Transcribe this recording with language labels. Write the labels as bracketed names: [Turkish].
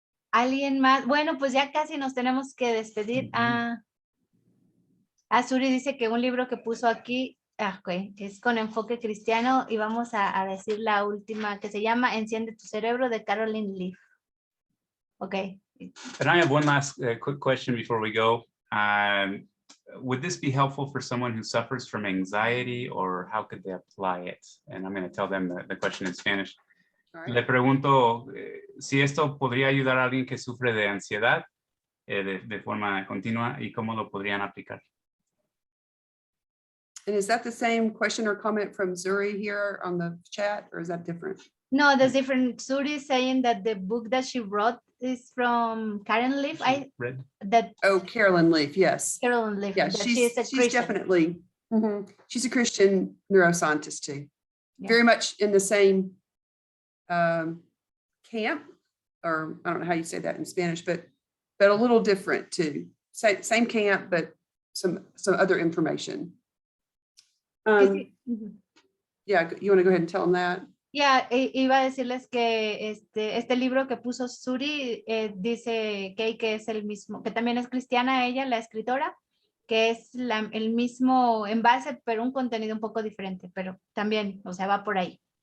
[Spanish] ¿Alguien más? Bueno, pues ya casi nos tenemos que despedir. Suri dice que un libro que puso aquí, okay, es con enfoque cristiano y vamos a decir la última que se llama Enciende tu cerebro de Caroline Leaf. [English] Okay. And I have one last quick question before we go. Would this be helpful for someone who suffers from anxiety, or how could they apply it? And I'm going to tell them the question in Spanish. Right. [Spanish] Le pregunto si esto podría ayudar a alguien que sufre de ansiedad de forma continua y cómo lo podrían aplicar. [English] And is that the same question or comment from Zuri here on the chat, or is that different? No, there's different. Suri is saying that the book that she wrote is from Karen Leaf. Carolyn Leaf, yes. Carolyn Leaf. Yeah, she's definitely, she's a Christian neuroscientist too. Yeah. Very much in the same camp, or I don't know how you say that in Spanish, but a little different too. Same camp, but some other information. Yeah, you want to go ahead and tell them that? [Spanish] Yeah, iba a decirles que este libro que puso Suri dice Kay que es el mismo, que también es cristiana ella, la escritora, que es el mismo envase, pero un contenido un poco diferente, pero también, o sea, va por ahí.